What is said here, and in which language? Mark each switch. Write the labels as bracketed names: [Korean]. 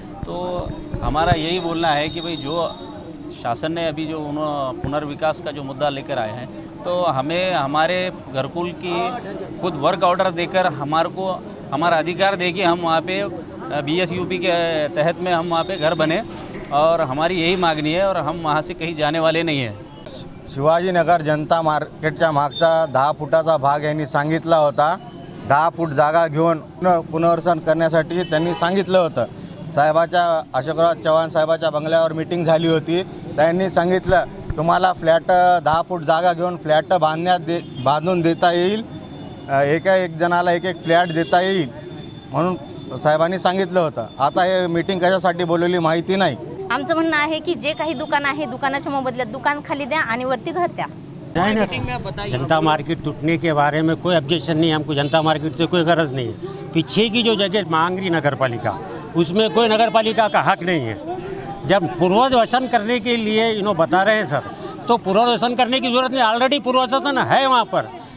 [Hindi] तो हमारा यही बोलना है कि भाई जो शासन ने अभी जो पुनर्विकास का जो मुद्दा लेकर आए हैं तो हमें हमारे घरकुल की खुद वर्क ऑर्डर देकर हमारे को हमारा अधिकार दे कि हम वहाँ पे BSUP के तहत में हम वहाँ पे घर बने, और हमारी यही मागणी है, और हम वहाँ से कहीं जाने वाले नहीं हैं। [Marathi] शिवाजीनगर जनता मार्केटच्या मागचा 10 फुटाचा भाग यांनी सांगितला होता. 10 फूट जागा घेऊन पुनर्वसन करण्यासाठी त्यांनी सांगितलं होतं. साहेबाच्या अशोकराव चव्हाण साहेबाच्या बंगल्यावर मीटिंग झाली होती. त्यांनी सांगितलं तुम्हाला फ्लॅट 10 फूट जागा घेऊन फ्लॅट बांधून देता येईल, एक जणाला एक फ्लॅट देता येईल म्हणून साहेबांनी सांगितलं होतं. आता हे मीटिंग कशासाठी बोलवली माहिती नाही. आमचं म्हणणं आहे की जे काही दुकान आहे दुकानाच्या मोबदल्यात दुकान खाली द्या आणि वरती घर द्या. [Hindi] जनता मार्केट टूटने के बारे में कोई ऑब्जेक्शन नहीं है, हमको जनता मार्केट से कोई गरज नहीं है. पीछे की जो जगह मांग रही नगर पालिका, उसमें कोई नगर पालिका का हक नहीं है. जब पुनर्वसन करने के लिए इन्हों बता रहे हैं सर, तो पुनर्वसन करने की ज़रूरत नहीं, ऑलरेडी पुनर्वसन है वहाँ पर.